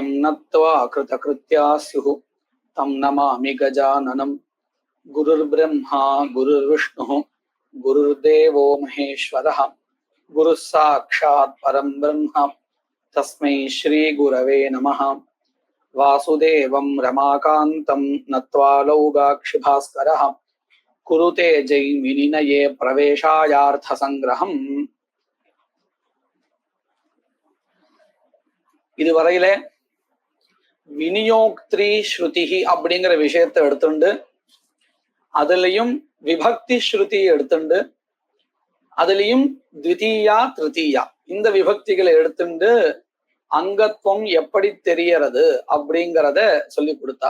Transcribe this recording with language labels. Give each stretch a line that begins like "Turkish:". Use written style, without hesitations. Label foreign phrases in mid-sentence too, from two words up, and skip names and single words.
Sanskrit: नत्वा कृतकृत्या स्युः तं नमामि गजाननं गुरुर्ब्रह्मा गुरुर्विष्णुः गुरुर्देवो महेश्वरः गुरुः साक्षात् परं ब्रह्म तस्मै श्रीगुरवे नमः। वासुदेवं रमाकान्तं नत्वा लौगाक्षिभास्करः कुरुते जैमिनिनये प्रवेशायार्थसंग्रहम्.
Tamil: இதுவரையில
Sanskrit: विनियोक्त्री श्रुतिः
Tamil: அப்படிங்கிற விஷயத்தை எடுத்துண்டு அதுலயும்
Sanskrit: विभक्ति श्रुति
Tamil: எடுத்துண்டு அதுலயும்
Sanskrit: द्वितीया तृतीया
Tamil: இந்த விபக்திகளை எடுத்துண்டு அங்கத்துவம் எப்படி தெரியறது அப்படிங்கிறத சொல்லி கொடுத்தா.